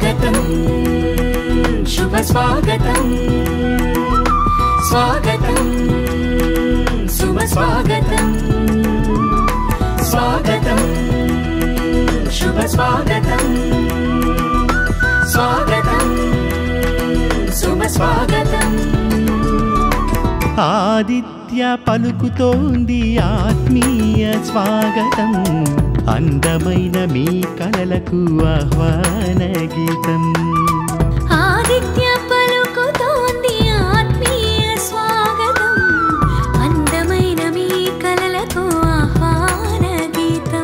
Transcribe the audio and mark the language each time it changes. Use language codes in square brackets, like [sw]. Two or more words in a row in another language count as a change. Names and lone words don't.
[sa] स्वागतं शुभ स्वागतं स्वागतं शुभ स्वागतं स्वागतं शुभ स्वागतं स्वागतं शुभ स्वागतं [te] ఆదిత్య పలుకుతోంది ఆత్మీయ స్వాగతం అందమైన మీ కలలకు ఆహ్వాన గీతం ఆదిత్య పలుకుతోంది ఆత్మీయ స్వాగతం అందమైన మీ కలలకు ఆహ్వాన గీతం